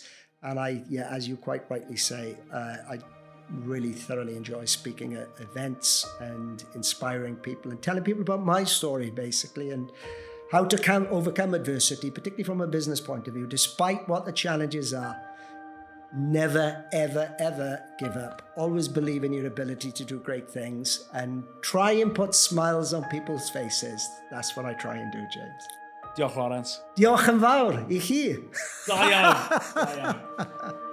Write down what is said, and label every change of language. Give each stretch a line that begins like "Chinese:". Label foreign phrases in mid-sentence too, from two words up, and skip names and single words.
English: And as you quite rightly say, I really thoroughly enjoy speaking at events and inspiring people and telling people about my story, basically, and how to overcome adversity, particularly from a business point of view, despite what the challenges are. Never, ever, ever give up. Always believe in your ability to do great things, and try and put smiles on people's faces. That's what I try and do, James.
Welsh: Diolch, Laurence. Diolch yn fawr i chi. Da iawn.